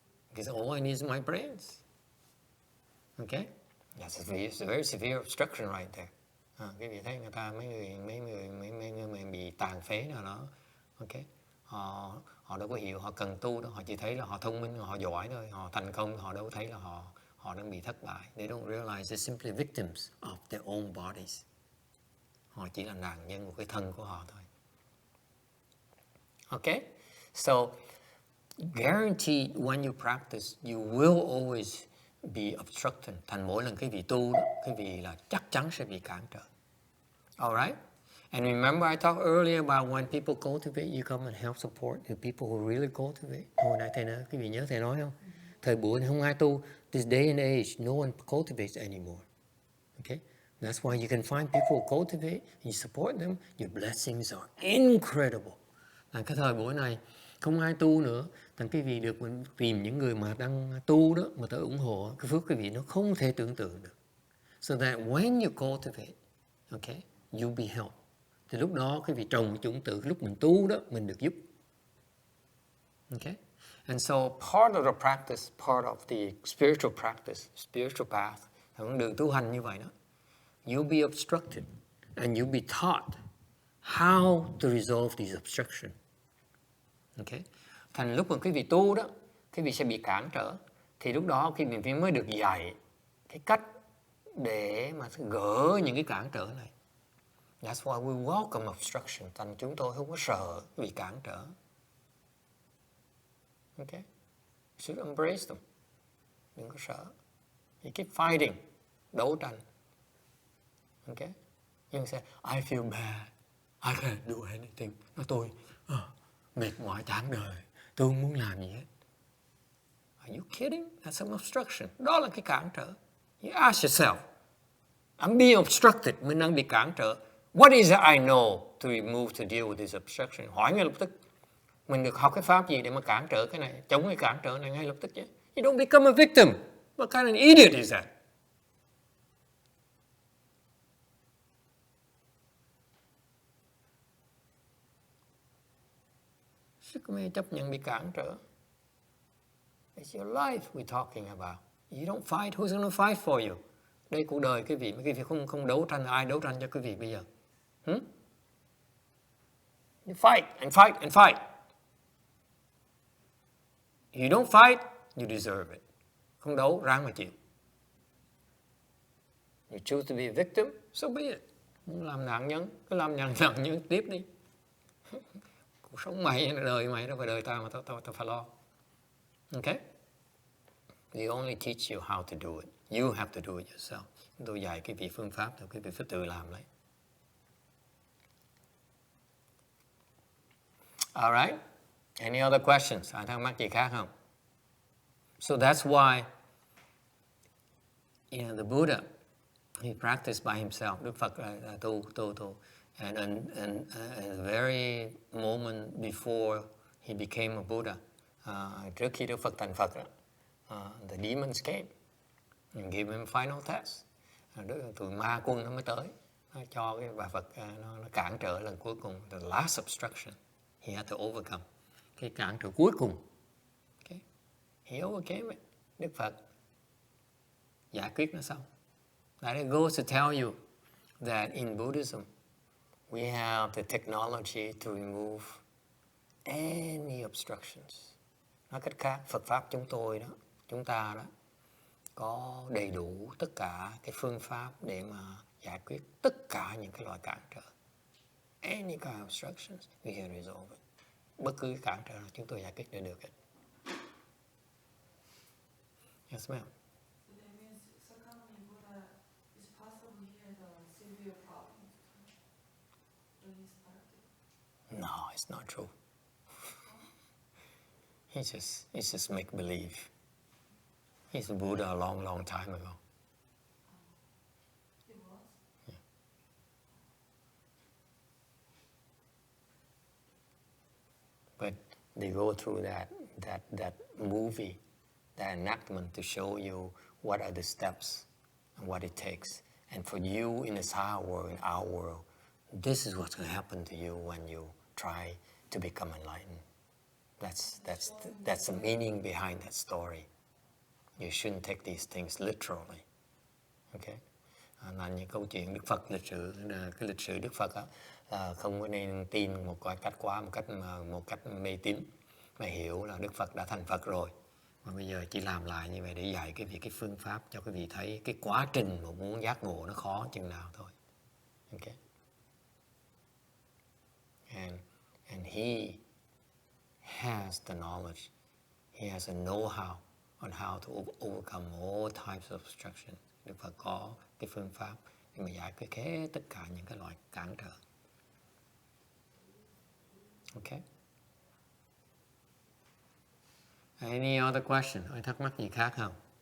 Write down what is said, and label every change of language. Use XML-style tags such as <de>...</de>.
<en>Because all I need is my brains. Okay? That's a very severe obstruction right there.</en> <vi>Quý vị thấy người ta, mấy người bị tàn phế nào đó. Okay? Họ đâu có hiểu họ cần tu đâu. Họ chỉ thấy là họ thông minh, họ giỏi thôi. Họ thành công, họ đâu có thấy là họ đang bị thất bại.</vi> <en>They don't realize they're simply victims of their own bodies.</en> <vi>Họ chỉ là nạn nhân của cái thân của họ thôi.</vi> <en>Okay? So, guaranteed when you practice, you will always be obstructed.</en> <vi>Thành mỗi lần cái vị tu đó, cái vị là chắc chắn sẽ bị cản trở.</vi> <en>Alright? And remember I talked earlier about when people cultivate, you come and help support the people who really cultivate.</en> <vi>Hồi nãy thầy nói, cái vị nhớ thầy nói không? Thời buổi này không ai tu.</vi> <en>This day and age, no one cultivates anymore. Okay? That's why you can find people who cultivate, you support them, your blessings are incredible.</en> <vi>Cái thời buổi này không ai tu nữa, thành cái vị được mình tìm những người mà đang tu đó mà tới ủng hộ, cái phước cái vị nó không thể tưởng tượng được.</vi> <en>So that when you cultivate, okay, you'll be helped.</en> <vi>Thì lúc đó cái vị trồng chủng tử, lúc mình tu đó mình được giúp.</vi> <en>Okay? And so part of the practice, part of the spiritual practice, spiritual path,</en> <vi>con đường tu hành như vậy đó,</vi> <en>you'll be obstructed and you'll be taught how to resolve these obstructions. Okay?</en> <vi>Thành lúc mà cái vị tu đó, cái vị sẽ bị cản trở, thì lúc đó cái vị mới được dạy cái cách để mà gỡ những cái cản trở này.</vi> <en>That's why we welcome obstruction.</en> <vi>Thành chúng tôi không có sợ bị cản trở.</vi> <en>Okay? You should embrace them.</en> <vi>Đừng có sợ.</vi> <en>You keep fighting.</en> <vi>Đấu tranh. Okay?</vi> <en>You say, I feel bad. I can't do anything.</en> <vi>Nói tôi mệt mỏi chán đời. Tôi không muốn làm gì hết.</vi> <en>Are you kidding? That's an obstruction.</en> <vi>Đó là cái cản trở.</vi> <en>You ask yourself, I'm being obstructed.</en> <vi>Mình đang bị cản trở.</vi> <en>What is it I know to remove, to deal with this obstruction?</en> <vi>Hỏi ngay lập tức. Mình được học cái pháp gì để mà cản trở cái này, chống cái cản trở này ngay lập tức chứ.</vi> <en>You don't become a victim. What kind of idiot is that?</en> <vi>Sức mê chấp nhận bị cản trở.</vi> <en>It's your life we're talking about. You don't fight, who's going to fight for you?</en> <vi>Đây cuộc đời quý vị, mà quý vị không đấu tranh, ai đấu tranh cho quý vị bây giờ?</vi> <en>You fight and fight and fight. You don't fight, you deserve it.</en> <vi>Không đấu, ráng mà chịu.</vi> <en>You choose to be a victim, so be it.</en> <vi>Muốn làm nạn nhân, cứ làm nạn nhân tiếp đi. Cuộc sống mày, đời mày, đâu phải đời ta mà tao phải lo.</vi> <en>Okay? We only teach you how to do it. You have to do it yourself.</en> <vi>Tôi dạy cái vị phương pháp, rồi cái vị phải tự làm lấy.</vi> <en>All right? Any other questions?</en> <vi>Ai thắc mắc gì khác không?</vi> <en>So that's why, the Buddha, he practiced by himself.</en> <vi>Đức Phật là tu.</vi> <en>And the very moment before he became a Buddha,</en> <vi>trước khi Đức Phật thành Phật,</vi> <en>the demons came and gave him a final test.</en> <vi>Tụi ma quân nó mới tới, nó cho cái bà Phật nó cản trở lần cuối cùng,</vi> <en>the last obstruction he had to overcome,</en> <vi>cái cản trở cuối cùng. Okay?</vi> <en>He overcame it.</en> <vi>Đức Phật giải quyết nó xong.</vi> <en>That it goes to tell you that in Buddhism we have the technology to remove any obstructions.</en> <vi>Nói cách khác, Phật Pháp chúng ta đó, có đầy đủ tất cả cái phương pháp để mà giải quyết tất cả những cái loại cản trở.</vi> <en>Any kind of obstructions, we can resolve it.</en> <vi>Bất cứ cản trở nào chúng tôi giải quyết để được.</vi> <en>Yes, ma'am. So that means Sakamuni Buddha is possibly here the severe problem when he started. No, it's not true. It's just make believe. He's a Buddha a long time ago. He was? Yeah. But they go through that movie, that enactment to show you what are the steps and what it takes. And for you in this world, in our world, this is what's going to happen to you when you try to become enlightened. That's the meaning behind that story. You shouldn't take these things literally. Okay?</en> <vi>Là những câu chuyện Đức Phật cái lịch sử Đức Phật là không có nên tin một cách quá một cách mê tín, mà hiểu là Đức Phật đã thành Phật rồi. Mà bây giờ chỉ làm lại như vậy để dạy cái phương pháp cho quý vị thấy cái quá trình mà muốn giác ngộ nó khó chừng nào thôi.</vi> <en>Okay? And he has the knowledge. He has a know-how on how to overcome all types of obstruction.</en> <vi>Đức Phật có cái phương pháp để mà giải quyết hết tất cả những cái loại cản trở.</vi> <en>Okay? Any other question?</en> <vi>Ai thắc mắc gì khác không?</vi>